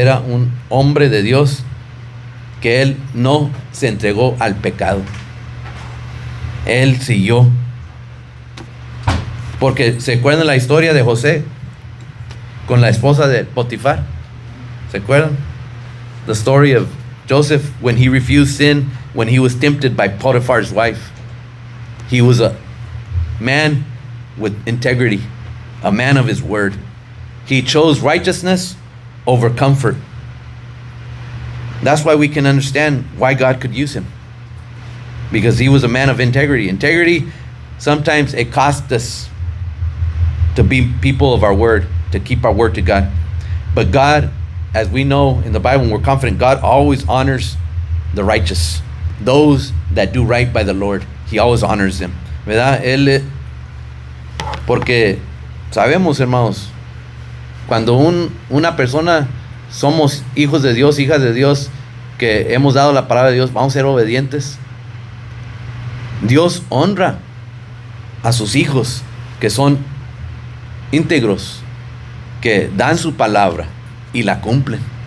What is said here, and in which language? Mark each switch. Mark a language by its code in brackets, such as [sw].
[es] Era un hombre de Dios, que él no se entregó al pecado. Él siguió. Porque ¿se acuerdan la historia de José con la esposa de Potifar? ¿Se acuerdan? [en] The story of Joseph when he refused sin, when he was tempted by Potiphar's wife. He was a man with integrity, a man of his word. He chose righteousness over comfort. That's why we can understand why God could use him. Because he was a man of integrity. Integrity, sometimes it costs us to be people of our word, to keep our word to God. But God, as we know in the Bible, and we're confident, God always honors the righteous, those that do right by the Lord. He always honors them, [es] ¿verdad? Porque sabemos, hermanos, cuando una persona somos hijos de Dios, hijas de Dios, que hemos dado la palabra de Dios, vamos a ser obedientes. Dios honra a sus hijos que son íntegros, que dan su palabra y la cumplen.